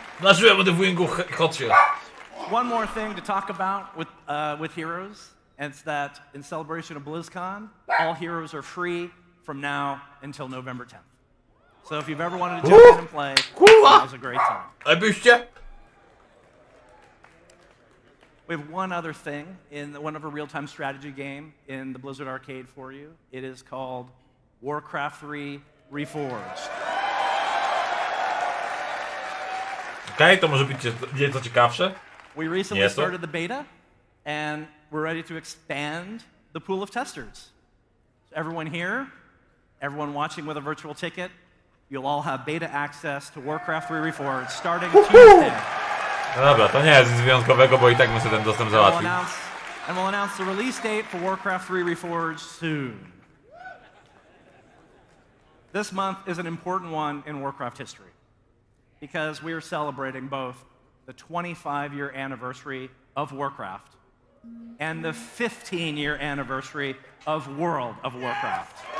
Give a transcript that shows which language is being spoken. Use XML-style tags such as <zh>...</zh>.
<pl>Marzyłem o Deathwingu, chodźcie.</pl> <en>One more thing to talk about with Heroes, and it's that in celebration of BlizzCon, all Heroes are free from now until November 10th. So if you've ever wanted to jump in and play, now's a great time. We have one other thing in one of our real-time strategy game in the Blizzard Arcade for you. It is called Warcraft 3 Reforged.</en> <pl>Okej, to może być nieco ciekawsze.</pl> <en>We recently started the beta, and we're ready to expand the pool of testers. So everyone here, everyone watching with a virtual ticket, you'll all have beta access to Warcraft 3 Reforged starting Tuesday.</en> <pl>No dobra, to nie jest nic wyjątkowego, bo i tak my sobie ten dostęp załatwimy.</pl> <en>And we'll announce the release date for Warcraft 3 Reforged soon. This month is an important one in Warcraft history because we are celebrating both the 25-year anniversary of Warcraft and the 15-year anniversary of World of Warcraft.</en>